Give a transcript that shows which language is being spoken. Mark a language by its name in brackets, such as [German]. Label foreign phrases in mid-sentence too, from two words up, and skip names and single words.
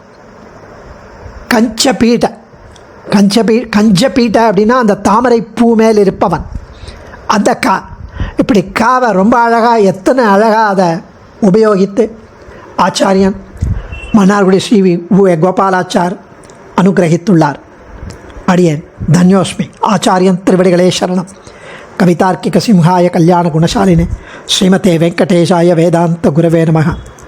[Tamil] கஞ்சபீட அப்படின்னா அந்த தாமரை பூ மேல் இருப்பவன் அந்த இப்படி காவை ரொம்ப அழகாக, எத்தனை அழகாக அதை உபயோகித்து ஆச்சாரியன் மன்னார்குடி ஸ்ரீ கோபாலாச்சார் அனுகிரகித்துள்ளார். அடியேன் தன்யோஸ்மி. ஆச்சாரியன் திருவடிகளே சரணம். [Sanskrit] कवितार्किक सिंहाय कल्याण गुणशालिने श्रीमते वेङ्कटेशाय वेदान्त गुरवे नमः.